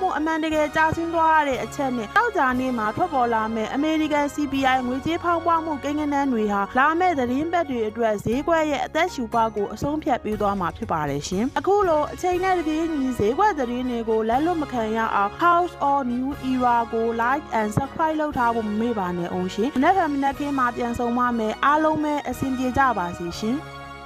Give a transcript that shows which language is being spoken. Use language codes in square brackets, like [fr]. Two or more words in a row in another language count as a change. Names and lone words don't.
[my] မှုအမှန်တကယ်ကျဆင်းသွားတဲ့အချက်နဲ့တောက်ကြနေ့မှာထွက်ပေါ်လာမဲ့အမေရိကန် CPI ငွေကြေးဖောင်းပွားမှုကိန်းဂဏန်းတွေဟာလာမဲ့သတင်းပတ်တွေအတွက်ဈေးကွက်ရဲ့အသက်ရှူပေါက်ကိုအဆုံးဖြတ်ပေးသွားမှာဖြစ်ပါတယ်ရှင်အခုလိုအချိန်နဲ့တပြေးညီဈေးကွက်သတင်းတွေကိုလက်လွတ်မခံရအောင် House of New Era ကို [en] like and subscribe [my] လုပ်ထားဖို့မမေ့ပါနဲ့အောင်ရှင်မနက်ဖြန်မနက်ခင်းမှာပြန်ဆုံပါမယ်အားလုံးပဲအဆင်ပြေကြပါစေရှင်